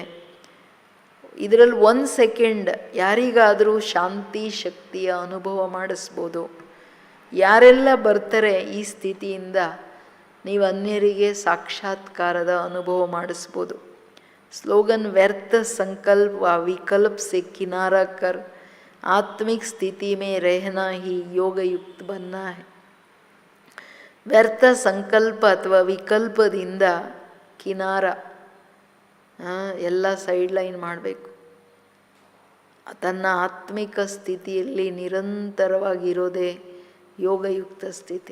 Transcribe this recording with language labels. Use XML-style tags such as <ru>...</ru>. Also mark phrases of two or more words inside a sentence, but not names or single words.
<kn>ಇದರಲ್ಲಿ 1 ಸೆಕೆಂಡ್ ಯಾರಿಗಾದರೂ ಶಾಂತಿ ಶಕ್ತಿಯ ಅನುಭವ ಮಾಡಿಸ್ಬೋದು. ಯಾರೆಲ್ಲ ಬರ್ತಾರೆ ಈ ಸ್ಥಿತಿಯಿಂದ ನೀವು ಅನ್ಯರಿಗೆ ಸಾಕ್ಷಾತ್ಕಾರದ ಅನುಭವ ಮಾಡಿಸ್ಬೋದು.</kn> <hi>स्लोगन व्यर्थ संकल्प विकल्प से किनारा कर आत्मिक स्थिति में रहना ही ಯೋಗಯುಕ್ತ बनना है.</hi> <kn>ವ್ಯರ್ಥ ಸಂಕಲ್ಪ ಅಥವಾ ವಿಕಲ್ಪದಿಂದ ಕಿನಾರ ಎಲ್ಲ ಸೈಡ್ ಲೈನ್ ಮಾಡಬೇಕು. ತನ್ನ ಆತ್ಮಿಕ ಸ್ಥಿತಿಯಲ್ಲಿ ನಿರಂತರವಾಗಿರೋದೇ ಯೋಗಯುಕ್ತ ಸ್ಥಿತಿ.</kn>